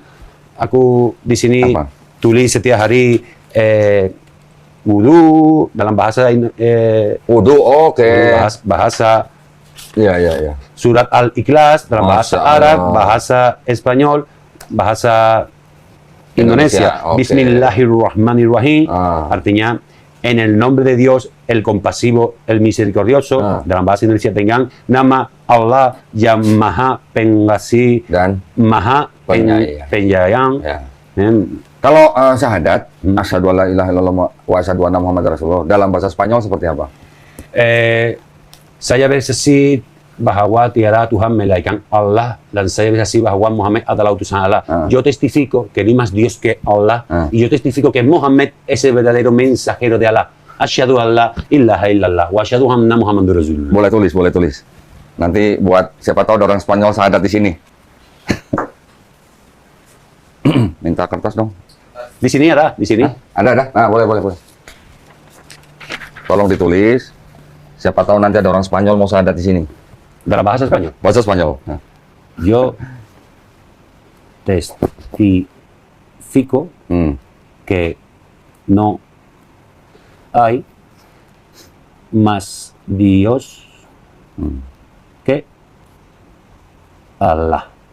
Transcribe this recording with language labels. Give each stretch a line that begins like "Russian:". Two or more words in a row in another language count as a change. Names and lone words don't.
Indonesian: Aku di sini tulis setiap hari wudu dalam bahasa wudu, bahasa ya. Surat Al-Ikhlas dalam bahasa Arab, bahasa Spanyol, bahasa Indonesia.
Arabic: Bismillahirrahmanirrahim.
Spanish: Artinya en el nombre de Dios, el compasivo, el misericordioso.
Indonesian: Dalam bahasa Indonesia dengan nama Allah yang Maha Pengasih dan Maha Penyayang. Ya. Kalau syahadat,
Arabic: أشهد ألا إله إلا الله وأشهد أن محمدا رسول الله,
Indonesian: dalam bahasa Spanyol seperti apa? Saya bersaksi bahwa tiada Tuhan melainkan Allah, dan saya bersaksi bahwa Muhammad adalah utusan Allah.
Spanish: Yo testifico que no hay más Dios que Allah, y yo testifico que Muhammad es el verdadero mensajero de Allah.
Arabic: أشهد ألا إله إلا الله وأشهد أن محمد رسول الله.
Indonesian: Boleh tulis. Nanti buat siapa tahu ada orang Spanyol syahadat di sini. Minta kertas dong. Di sini ada, di sini. Ada. Nah, boleh. Tolong ditulis. Siapa tahu nanti ada orang Spanyol mau syahadat di sini. Dalam bahasa Spanyol. Bahasa Spanyol. Nah.
Spanish: Yo testifico que no hay más Dios que Allah.